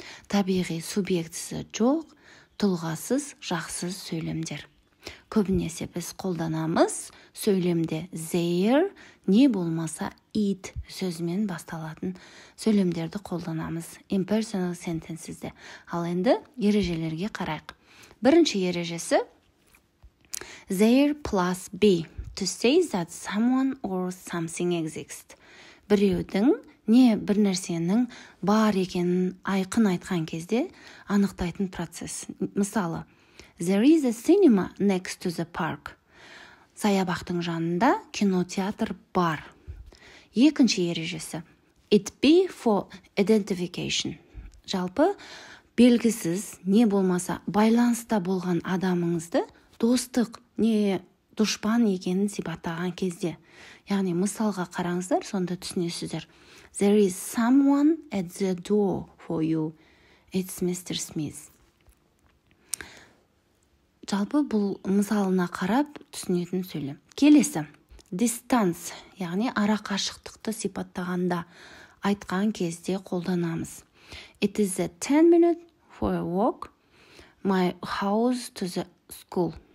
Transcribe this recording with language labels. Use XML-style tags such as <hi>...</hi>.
<kk>Табиғи субъектісі жоқ, тұлғасыз жақсыз сөйлемдер. Көбінесе біз қолданамыз сөйлемде their, не болмаса it сөзімен басталатын сөйлемдерді қолданамыз impersonal sentences'де. Ал енді ережелерге қарайық. Бірінші ережесі</kk> <en>there plus be, to say that someone or something exists.</en> <kk>Біреудің не бір нәрсенің бар екенін айқын айтқан кезде анықтайтын процесс. Мысалы,</kk> <en>there is a cinema next to the park.</en> <kk>Саябақтың жанында кинотеатр бар. Екінші ережесі</kk> <en>it be for identification.</en> <kk>Жалпы белгісіз не болмаса байланыста болған адамыңызды достық не дұшпан екенін сипаттаған кезде. Яғни мысалға қараңыздар, сонда түсінесіздер.</kk> <en>There is someone at the door for you. It's Mr. Smith.</en> <kk>Жалпы бұл мысалына қарап түсінетін сөйлем. Келесі. Distance, яғни ара қашықтықты сипаттағанда айтқан кезде қолданамыз.</kk> <en>It is a 10 minute for a walk, my house to the school.</en>